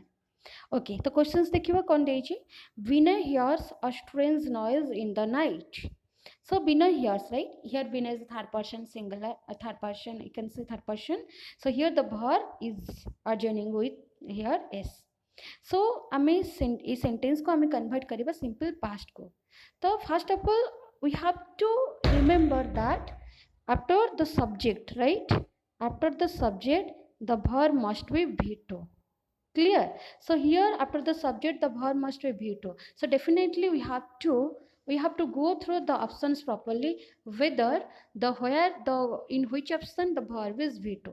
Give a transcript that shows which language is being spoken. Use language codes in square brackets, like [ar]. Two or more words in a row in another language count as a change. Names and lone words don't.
[en] Okay, the questions [or] ଦେଖିବା କଉଣ ଦେଇଛି. [en] Vinay hears a strange noise in the night. So Vinay hears, right? Here Vinay is third person singular, a third person, you can say third person. So here the verb is adjoining with here s. [or] So आमे ई sentence को आमे convert करिबा [en] simple past [or] को. [en] तो first of all we have to remember that after the subject, right? After the subject the verb must be V2. Clear? So here after the subject the verb must be V2. So definitely we have to go through the options properly, whether the where the in which option the verb is V2.